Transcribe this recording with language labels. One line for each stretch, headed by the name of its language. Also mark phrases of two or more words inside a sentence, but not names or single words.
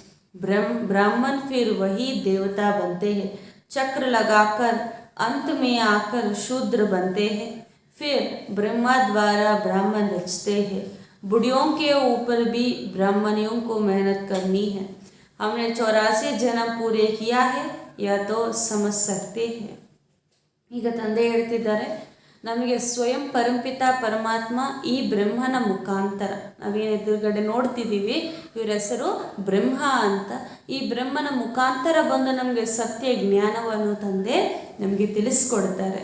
Hindi: ब्राह्मण फिर वही देवता बनते हैं. चक्र लगाकर अंत में आकर शूद्र बनते हैं. फिर ब्रह्मा द्वारा ब्राह्मण रचते हैं. बुढ़ियों के ऊपर भी ब्राह्मणियों को मेहनत करनी है. हमने 84 जन्म पूरे किया है, यह तो समझ सकते हैं.
Kannada: ಈಗ ತಂದೆ ಹೇಳ್ತಿದ್ದಾರೆ, ನಮಗೆ ಸ್ವಯಂ ಪರಂಪಿತ ಪರಮಾತ್ಮ ಈ ಬ್ರಹ್ಮನ ಮುಖಾಂತರ ನಾವೇನು ಎದುರುಗಡೆ ನೋಡ್ತಿದ್ದೀವಿ, ಇವರ ಹೆಸರು ಬ್ರಹ್ಮ ಅಂತ. ಈ ಬ್ರಹ್ಮನ ಮುಖಾಂತರ ಬಂದು ನಮಗೆ ಸತ್ಯ ಜ್ಞಾನವನ್ನು ತಂದೆ ನಮಗೆ ತಿಳಿಸ್ಕೊಡ್ತಾರೆ.